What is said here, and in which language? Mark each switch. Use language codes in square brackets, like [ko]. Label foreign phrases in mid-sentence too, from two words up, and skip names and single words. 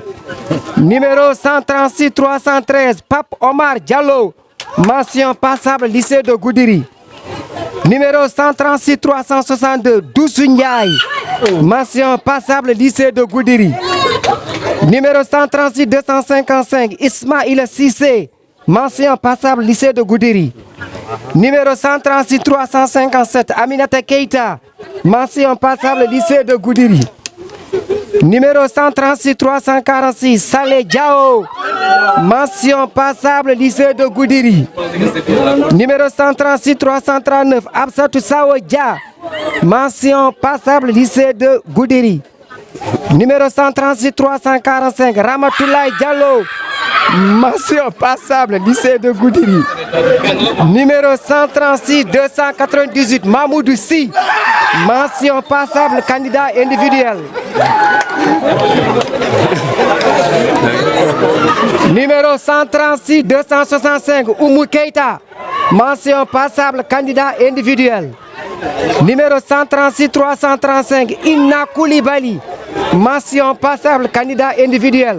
[fr] Numéro 136 313, Pape Omar Diallo, mention passable, lycée de Goudiri. Numéro 136 362, Doussou Ndiaye, mention passable, lycée de Goudiri. Numéro 136 255, Ismaïla Sissé, mention passable, lycée de Goudiri. Numéro 136 357, Aminata Keita, mention passable, lycée de Goudiri. Numéro 136 346, Saleh Diao, mention passable, lycée de Goudiri. Numéro 136 339, Absatou Sao Dia, mention passable, lycée de Goudiri. Numéro 136 345, Ramatoulaye Diallo, mention passable, lycée de Goudiri. Numéro 136 298, Mamoudou Si, mention passable, candidat individuel. Numéro 136 265, Oumou Keita, mention passable, candidat individuel. Numéro 136 335, Inna Koulibaly, mention passable, candidat individuel.